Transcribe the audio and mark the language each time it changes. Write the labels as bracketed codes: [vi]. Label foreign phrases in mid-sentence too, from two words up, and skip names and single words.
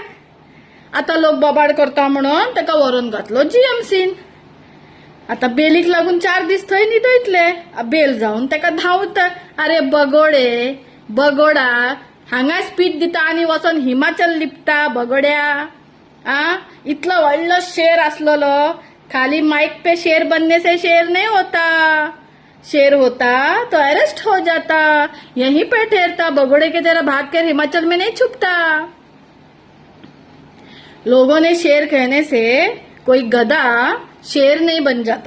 [kok] आता लोक बोबाड करता म्हणून तेका व्हरोन घातलो जीएमसीन. आता बेलीक लागून 4 दीस थंय न्हिदयतले. बेल जावन तेका धांवता. अरे बगोडा हांगा स्पीच दिता आनी वचोन हिमाचल लिपता बगोड्या. इतलो व्हडलो शेर आसलोलो. [hi] खाली माइक पे शेर बनने से शेर नहीं होता. शेर होता तो अरेस्ट हो जाता. यहीं पे ठहरता. बगोड़े के तरह भाग कर हिमाचल में नहीं छुपता. लोगों ने शेर कहने से कोई गधा शेर नहीं बन जाता.